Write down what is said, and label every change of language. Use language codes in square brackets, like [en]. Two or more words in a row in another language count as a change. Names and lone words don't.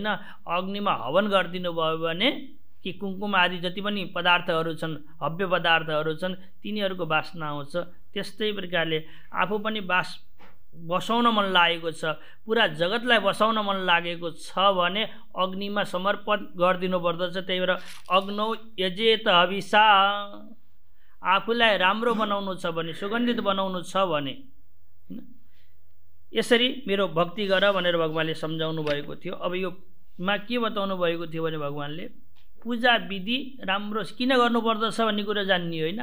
[ne] अग्निमा हवन गरिदिनु भयो भने कि कुङ्कुम आदि जति पनि पदार्थहरू छन्, हव्य पदार्थहरू छन्, तिनीहरूको बास्ना आउँछ। त्यस्तै प्रकारले आफू पनि बसाउन मन लागेको छ, पुरा जगतलाई बसाउन मन लागेको छ भने अग्निमा समर्पण गरिदिनु पर्दछ। [sa] त्यही भएर अग्नौ यजेत हविषा, [ne] आफूलाई राम्रो बनाउनु छ भने, सुगन्धित बनाउनु छ भने यसरी मेरो भक्ति गर भनेर भगवानले सम्झाउनु भएको थियो। अब यो मा के बताउनु भएको थियो भने भगवानले पूजा विधि राम्रो किन गर्नुपर्दछ भन्ने कुरा जान्ने होइन।